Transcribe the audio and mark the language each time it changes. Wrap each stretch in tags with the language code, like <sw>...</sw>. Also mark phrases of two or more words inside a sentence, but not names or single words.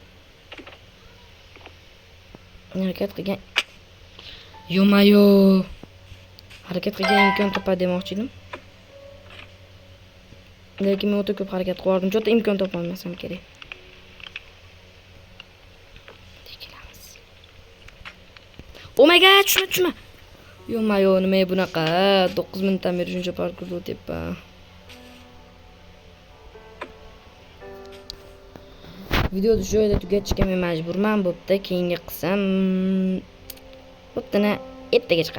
<uz>Harakat qilgan. Yo'mayo. Harakat qilgan imkon topadi demoqchi edim. Lekin men o'ta ko'p harakat qilardim. Jota imkon topolmasam kerak. Tikilamiz.</uz> <en>Oh my god,</en> <uz>tushma. Yo'mayo, nima bunaqa? 9 minutdan beri shuncha parkurda o'tyapman. Videoni shu yerda tugatishga men majburman. Bo'pti, keyingi qism bo'ptini ertaga chiqar.</uz>